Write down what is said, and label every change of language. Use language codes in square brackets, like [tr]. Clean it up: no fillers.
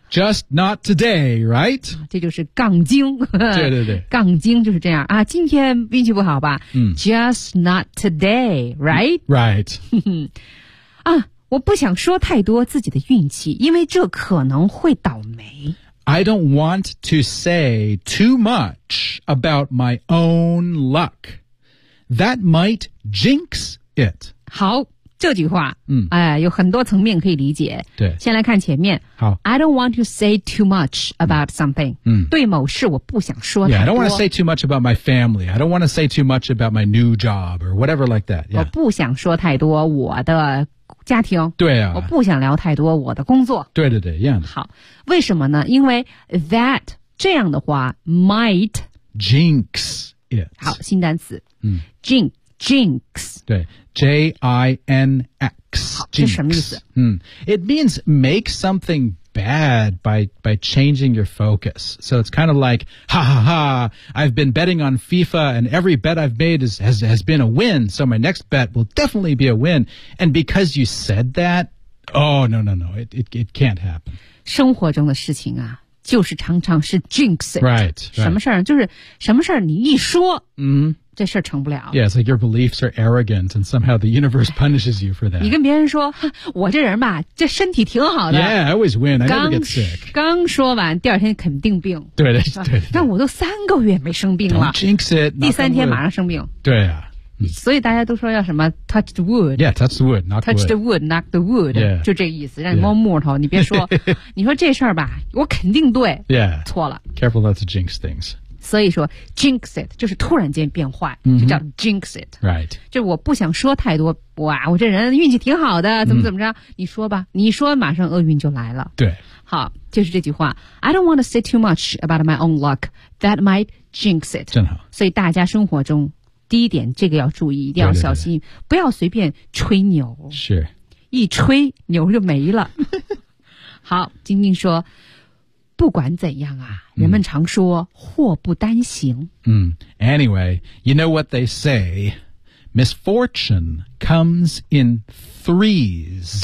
[en] Just not today, right? [zh] 这就是杠精对对对杠精就是这样啊今天运气不好吧、 [en] Just not today, right? Right [zh] 啊我不想说太多自己的运气因为这可能会倒霉 [en] I don't want to say too much about my own luck That might jinx it [zh] 好这句话有很多层面可以理解。对。先来看前面。好。 [en] I don't want to say too much about something. [zh] 对某事我不想说太多。 [en] Yeah, I don't want to say too much about my family. I don't want to say too much about my new job or whatever like that.、 [zh] 我不想说太多我的家庭。对啊。我不想聊太多我的工作。对对对一样的。好。为什么呢因为 that, 这样的话 might [en] jinx it. [zh] 好新单词。Jinx. 对 J-I-N-X. 这是什么意思、 [en] It means make something bad by changing your focus. So it's kind of like, ha ha ha, I've been betting on FIFA and every bet I've made has been a win. So my next bet will definitely be a win. And because you said that, oh, no, no, no, it can't happen. [zh] 生活中的事情啊就是常常是 jinx it. [en] Right. [zh] 什么事儿就是什么事儿你一说这事儿成不了。 [en] Yeah, it's like your beliefs are arrogant and somehow the universe punishes you for that. [zh] 你跟别人说我这人吧这身体挺好的。 [en] Yeah, I always win, I never get sick. [zh] 刚说完第二天肯定病。对对 对。但我都3个月没生病了。 [en] Don't jinx it. [zh] 第三天马上生病。对啊。所以大家都说要什么 [en] touch the wood. Yeah, touch the wood, knock the wood. Touch the wood, knock the wood.、 Yeah. [zh] 就这个意思让你摸木头、 [en] yeah. [zh] 你别说你说这事儿吧我肯定对。 [en] Yeah. [zh] 错了。 [en] Careful not to jinx things. [zh] 所以说 jinx it 就是突然间变坏、 mm-hmm. 就叫 jinx it [en] right [zh] 就我不想说太多哇我这人运气挺好的怎么怎么着、mm-hmm. 你说吧你说马上厄运就来了对好就是这句话 [en] I don't want to say too much about my own luck that might jinx it [zh] 真好所以大家生活中第一点这个要注意一定要小心对对对不要随便吹牛是一吹牛就没了好晶晶说不管怎样啊人们常说祸不单行。 [en] Anyway, you know what they say, misfortune comes in threes.